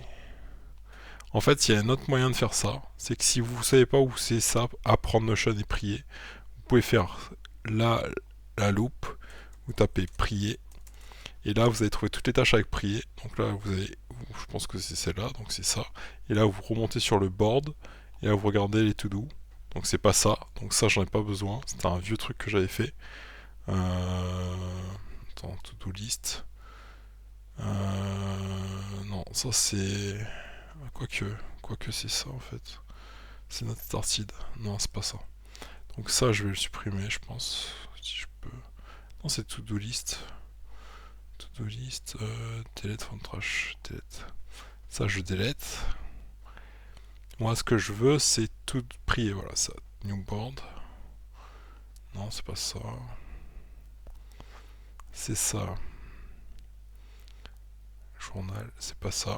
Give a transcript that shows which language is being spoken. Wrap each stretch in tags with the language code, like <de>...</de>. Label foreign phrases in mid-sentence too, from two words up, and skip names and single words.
<fr>En fait, il y a un autre moyen de faire ça. C'est que si vous savez pas où c'est ça, apprendre Notion et prier, vous pouvez faire la loupe, vous tapez prier, et là vous allez trouver toutes les tâches avec prier. Donc là vous avez, je pense que c'est celle-là, donc c'est ça. Et là vous remontez sur le board, et là vous regardez les to-do. Donc c'est pas ça, donc ça j'en ai pas besoin. C'était un vieux truc que j'avais fait. Attends,</fr> <en>to-do list.</en> <fr>Non, ça c'est... Quoique c'est ça en fait. C'est notre started. Non, c'est pas ça. Donc ça, je vais le supprimer, je pense. Si je peux. Non, c'est</fr> <en>to-do list. To-do list. Delete from trash. Delete.</en> <fr>Ça, je delete. Moi, ce que je veux, c'est tout prier. Voilà, ça.</fr> <en>New board.</en> <fr>Non, c'est pas ça. C'est ça. Journal, c'est pas ça.</fr>